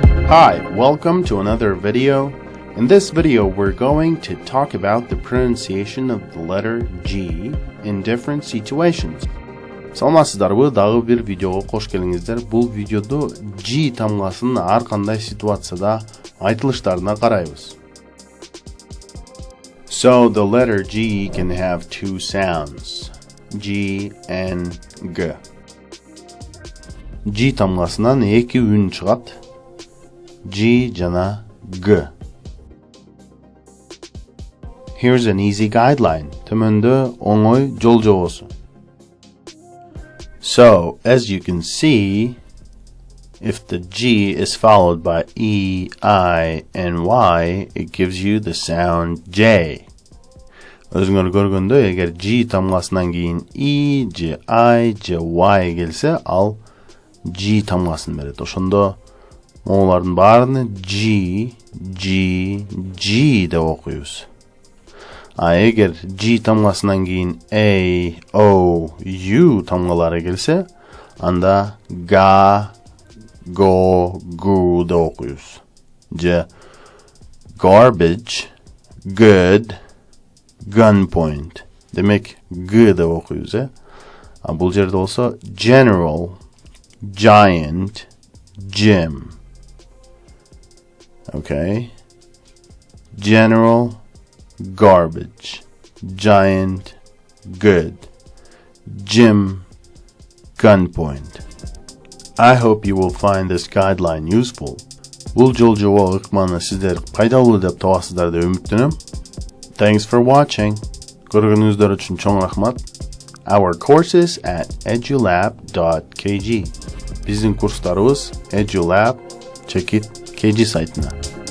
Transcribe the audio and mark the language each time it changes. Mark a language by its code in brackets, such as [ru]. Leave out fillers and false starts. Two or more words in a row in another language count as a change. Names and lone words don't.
[en] Hi, welcome to another video. In this video, we're going to talk about the pronunciation of the letter G in different situations. [ky] Саламатсыздарбы, дагы бир видеого кош келиңиздер. Бул видеодо G тамгасынын ар кандай ситуацияда айтылыштарына карайбыз. [en] So the letter G can have two sounds, G and G. [ky] G тамгасынан эки үн чыгат, G жана G. [en] Here's an easy guideline. [ky] Төмөндө оңой жол жобосу. [en] So, as you can see, if the G is followed by E, I, and Y, it gives you the sound J. [ky] Өзүңөр көргөндө, эгер G тамгасынан кийин E, J, I, J, Y келсе, ал G тамгасын берет. Ошондо олардын баарыны G, G, G деп окуйбуз. А эгер G тамгасынан кийин A, O, U тамгалары келсе, анда ga, go, gu деп окуйбуз. Же [en] garbage, good, gunpoint. [ky] Демек G деп окуйбуз, А бул жерде болсо [en] general, giant, gym. Okay? General, garbage, giant, good, gym, gunpoint. I hope you will find this guideline useful. [ky] Бул жол жобо ыкманы сиздер пайдалуу деп табасыздар деп үмүттөнөм. [en] Thanks for watching. [ky] Көргөнүңүздөр үчүн чоң рахмат. [en] Our courses at edulab.kg. [ky] Биздин курстарыбыз edulab.kg сайтына.